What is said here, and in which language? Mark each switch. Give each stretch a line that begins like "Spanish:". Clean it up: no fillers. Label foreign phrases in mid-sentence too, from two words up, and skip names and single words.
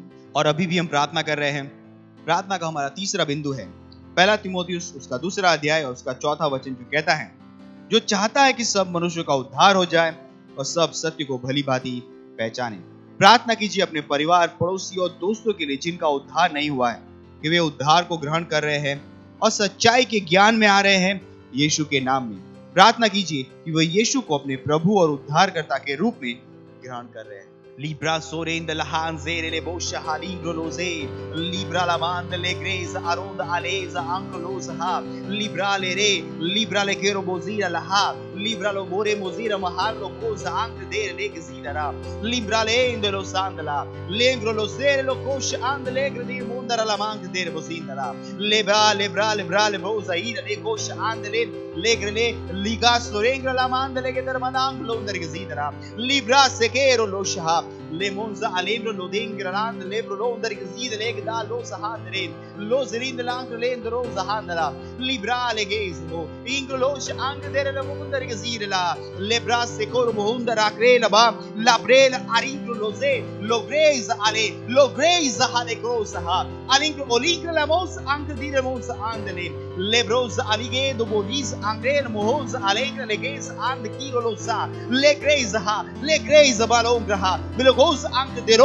Hindi: और अभी भी हम प्रार्थना कर रहे हैं। प्रार्थना का हमारा तीसरा बिंदु है पहला तीमुथियुस उसका 2 अध्याय और उसका 4 वचन, जो कहता है, जो चाहता है कि सब मनुष्यों का उद्धार हो जाए और सब सत्य को भली भांति पहचाने। प्रार्थना कीजिए अपने परिवार, पड़ोसी और दोस्तों के लिए जिनका उद्धार नहीं हुआ है, कि वे उद्धार को ग्रहण कर रहे हैं और सच्चाई के ज्ञान में आ रहे हैं यीशु के नाम में। प्रार्थना कीजिए कि वे यीशु को अपने प्रभु और उद्धारकर्ता के रूप में ग्रहण कर रहे हैं। Libra sorenda la hanzere le boscia halingro loze, libra la manda le greza aronda aleza ancolosa ha, libra le re, libra le kerobozira la ha, libra lo more mozira mahallo cosa anche dere le gzidara, libra le ende lo sandala, lengro lo zere lo kosha and legre di mondara la manca dere bozindara, lebra le boza ira le kosha and legre le ligas lo rengra la manda le gedar manang lo under gzidara, libra sekero lo shaha le monza alembro lo dengrand lebro lo under gzide le da lo sahandre lo zerind lang lend roza handala libra le gezmo ingro lo ang dere le under gzide la lebra sekor mohunda rakrela ba la brela aringro lo ze lo greza hale grosa ha alingro olingro la mos ang dire mos andele lebrosa alige do bolis angre mohoza alengra le gez and kiro lo sa le greza balongra ha Bilogos anche de